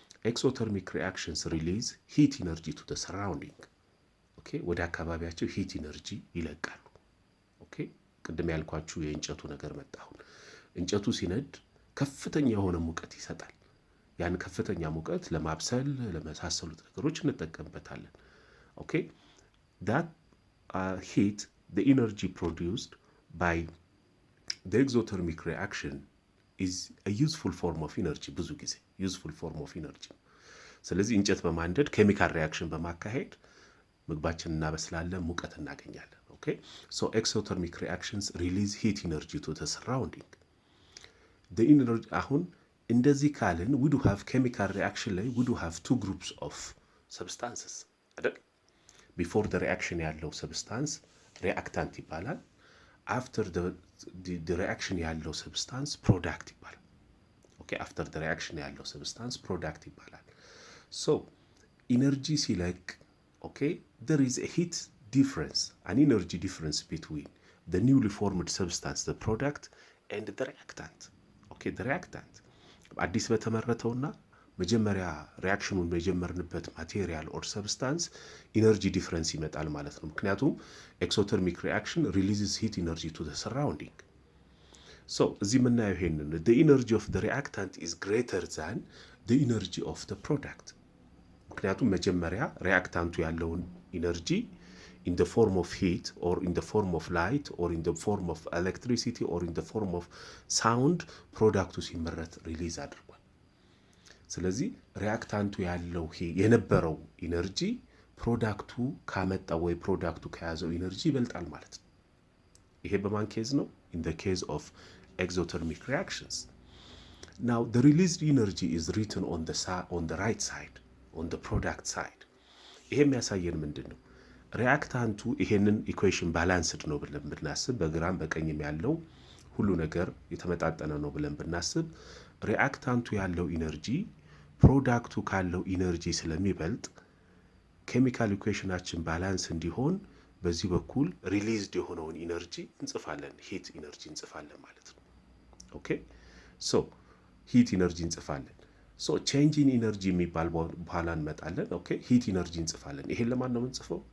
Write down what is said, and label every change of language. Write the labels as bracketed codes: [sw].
[en] ኤክሶተርሚክ ሪአክሽንስ ሪሊዝ ሂት ኢነርጂ ቱ ዘ ሰራውንዲንግ። [am] ወደ አካባቢያቸው ሂት ኢነርጂ ይለቃሉ። ቅድም ያልኳችሁ የእንጨቱ ነገር መጣ። አሁን እንጨቱ ሲነድ ከፍተኛ የሆነ ሙቀት ይሰጣል። ያን ከፍተኛ ሙቀት ለማብሰል ለመሳሰሉት ነገሮች እንጠቀምበታለን። [en] that heat, the energy produced by the exothermic reaction is a useful form of energy. [am] ብዙ ጊዜ [en] useful form of energy። [am] ስለዚህ እንጨት በማንደድ ኬሚካል ሪአክሽን በማካሄድ ምግባችን እናበስላለን፣ ሙቀት እናገኛለን። [en] so exothermic reactions release heat energy to the surrounding. the energy [am] አሁን እንደዚህ ካልን [en] we do have chemical reaction ላይ we do have two groups of substances አይደል? before the reaction ያለው substance reactant ይባላል። after the reaction ያለው substance product ይባላል። after the reaction ያለው substance product ይባላል። so energy ሲለቅ there is a heat difference, an energy difference between the newly formed substance, the product, and the reactant. the reactant [am] አዲስ በተመረተውና መጀመሪያ ሪአክሽኑን የጀመርንበት [en] ማቴሪያል ኦር ሰብስታንስ ኢነርጂ ዲፍረንስ [am] ይመጣል ማለት ነው። ምክንያቱም [en] ኤክሶተርሚክ ሪአክሽን ሪሊዝስ ሂት ኢነርጂ ቱ ዘ ሰራውንዲንግ። [am] ሶ እዚህ የምናየው ይሄንን [en] the energy of the reactant is greater than the energy of the product። [am] ምክንያቱም መጀመሪያ ሪአክታንቱ ያለውን ኢነርጂ [en] in the form of heat or in the form of light or in the form of electricity or in the form of sound [am] ፕሮዳክቱ ሲመረት ሪሊዝ አድርጓል። ስለዚህ ሪአክታንቱ ያለው የነበረው ኢነርጂ ፕሮዳክቱ ካመጣው ወይ ፕሮዳክቱ ከያዘው ኢነርጂ ይበልጣል ማለት ነው። ይሄ በማን ኬዝ ነው? [en] in the case of exothermic reactions. Now the released energy is written on the right side, on the product side. [am] ይሄ የሚያሳየን ምንድን ነው? ሪአክታንቱ ይሄንን ኢኩዌሽን ባላንስድ ነው ብለን ብናስብ፣ በግራም በቀኝም ያለው ሁሉ ነገር የተመጣጠነ ነው ብለን ብናስብ፣ ሪአክታንቱ ያለው ኢነርጂ ፕሮዳክቱ ካለው ኢነርጂ ስለሚበልጥ ኬሚካል ኢኩዌሽናችን ባላንስ እንዲሆን በዚህ በኩል ሪሊዝድ የሆነውን ኢነርጂ እንጽፋለን፣ ሂት ኢነርጂ እንጽፋለን ማለት ነው። ኦኬ ሶ ሂት ኢነርጂ እንጽፋለን። ሶ ቼንጅ ኢን ኢነርጂ የሚባል በኋላ እንመጣለን። ኦኬ ሂት ኢነርጂ እንጽፋለን። ይሄን ለማን ነው የምንጽፈው?